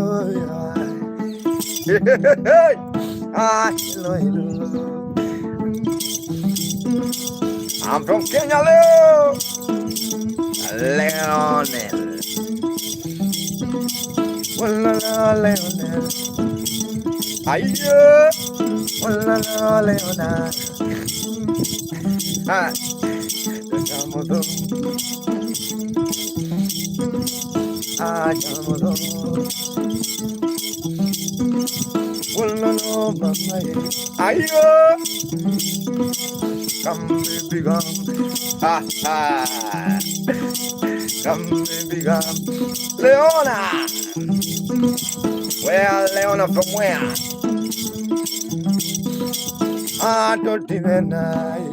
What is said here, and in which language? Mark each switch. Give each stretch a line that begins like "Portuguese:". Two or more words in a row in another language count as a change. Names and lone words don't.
English: I'm from Kenya, Leonel. Leona. Ayo, Leona. Ah, ayo, come baby, come. Ha ha. Come baby, come. Leona. Where Leona from where? I don't even know.